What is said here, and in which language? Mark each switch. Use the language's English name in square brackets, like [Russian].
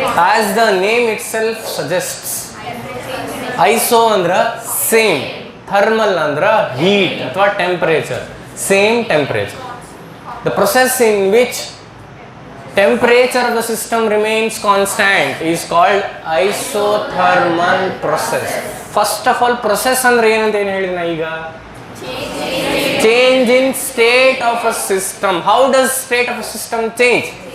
[English] As the name itself suggests, iso ಅಂದ್ರೆ same, thermal ಅಂದ್ರೆ heat ಅಥವಾ temperature, same temperature. The process in which temperature of the system remains constant is called isothermal process. First of all, [Kannada] process ಅಂದ್ರೆ ಏನಂತ ಏನು ಹೇಳಿದ್ನ ಈಗ? [English] Change in state of a system. How does state of a system change?